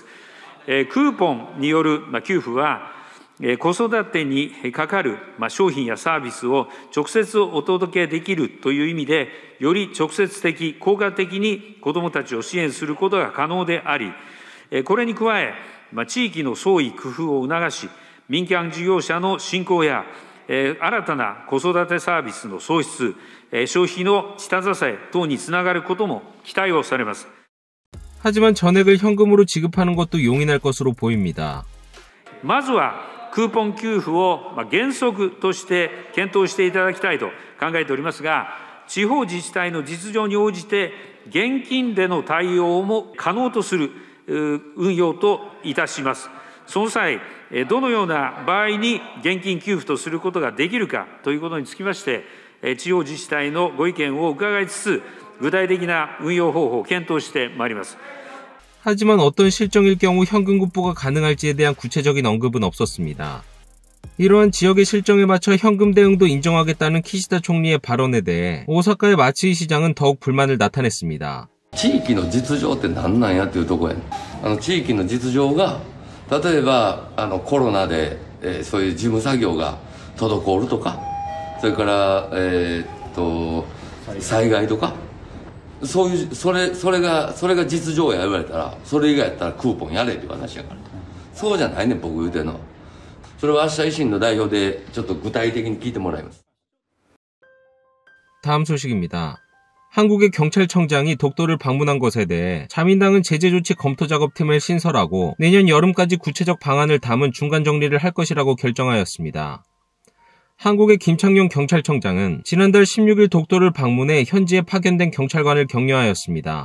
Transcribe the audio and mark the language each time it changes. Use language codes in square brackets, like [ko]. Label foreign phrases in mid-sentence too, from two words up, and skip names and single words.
[ja] クーポンによる給付は子育てにかかる商品やサービスを直接お届けできるという意味で、より直接的、効果的に子どもたちを支援することが可能であり、これに加え、地域の創意工夫を促し、民間事業者の振興や、新たな子育てサービスの創出、消費の下支え等につながることも期待をされます。 [ko] 하지만 전액을 현금으로 지급하는 것도 용인할 것으로 보입니다. [ja] まずはクーポン給付を原則として検討していただきたいと考えておりますが、地方自治体の実情に応じて現金での対応も可能とする運用といたします。その際、どのような場合に現金給付とすることができるかということにつきまして、地方自治体のご意見を伺いつつ、具体的な運用方法を検討してまいります。 [ko] 하지만 어떤 실정일 경우 현금 구부가 가능할지에 대한 구체적인 언급은 없었습니다. 이러한 지역의 실정에 맞춰 현금 대응도 인정하겠다는 키시다 총리의 발언에 대해 오사카의 마츠이 시장은 더욱 불만을 나타냈습니다. [ja] 地域の実情って何なんやっていうところやね。地域の実情が例えばコロナで、そういう事務作業が滞るとか、それから災害とか。そういうそれが実情や言われたらそれ以外やったらクーポンやれっていう話やから、そうじゃないねん僕言うてんのは。それは明日維新の代表でちょっと具体的に聞いてもらいます。 [ko] 다음 소식입니다. 한국의 경찰청장이 독도를 방문한 것에 대해 자민당은 제재조치 검토작업팀을 신설하고 내년 여름까지 구체적 방안을 담은 중간 정리를 할 것이라고 결정하였습니다. 한국의 김창룡 경찰청장은 지난달 16일 독도를 방문해 현지에 파견된 경찰관을 격려하였습니다.